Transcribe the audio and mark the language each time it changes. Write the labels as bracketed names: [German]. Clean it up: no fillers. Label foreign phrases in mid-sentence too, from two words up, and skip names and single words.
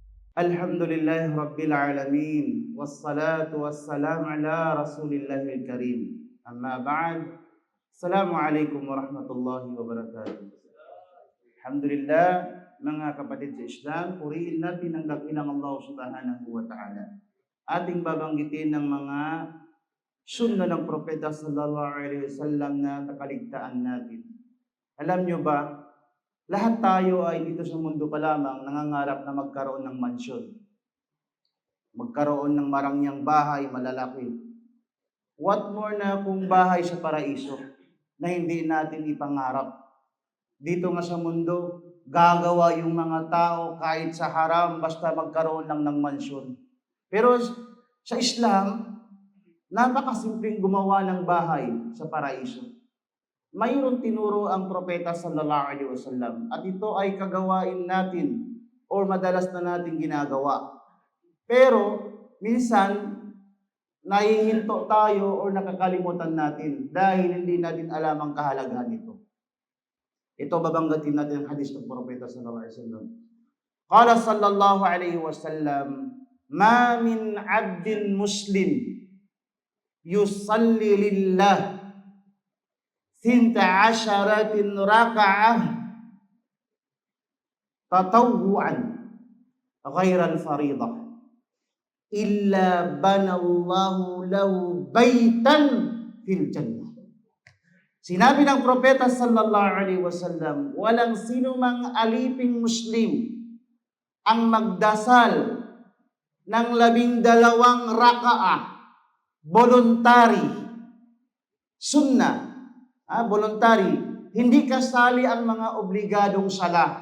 [Arabic] الحمد لله رب العالمين. والصلاة والسلام على رسول الله الكريم. أما بعد. السلام عليكم ورحمة الله وبركاته. Alhamdulillah, [Filipino] mga kapatid sa Islam, purihin natin ang dakilang Allah [Arabic] سبحانه وتعالى. [Filipino] Ating babanggitin ng mga sunna ng Propeta [Arabic] صلى الله عليه وسلم [Filipino] na kakaligtaan natin. Alam nyo ba, lahat tayo ay dito sa mundo pa lamang nangangarap na magkaroon ng mansyon. Magkaroon ng marangyang bahay malalaki. [English] What more [Filipino] na kung bahay sa paraiso na hindi natin ipangarap. Dito nga sa mundo, gagawa yung mga tao kahit sa haram basta magkaroon lang ng mansyon. Pero sa Islam, napakasimpleng gumawa ng bahay sa paraiso. Mayroon tinuro ang propeta [Arabic] صلى الله عليه وسلم [Filipino] at ito ay kagawain natin o madalas na natin ginagawa. Pero minsan nahihinto tayo o nakakalimutan natin dahil hindi natin alam ang kahalagahan nito. Ito babanggatin natin ang hadis ng propeta [Arabic] صلى الله عليه وسلم. قال صلى الله عليه وسلم، "ما من عبد مسلم يصلي لله 12 ركعة تطوعا غير الفريضة إلا بنى الله له بيتا في الجنة." [Filipino] Sinabi ng propeta [Arabic] صلى الله عليه وسلم, [Filipino] walang sino mang aliping Muslim ang magdasal ng 12 raka'ah voluntary sunnah. Voluntary. Hindi kasali ang mga obligadong sala.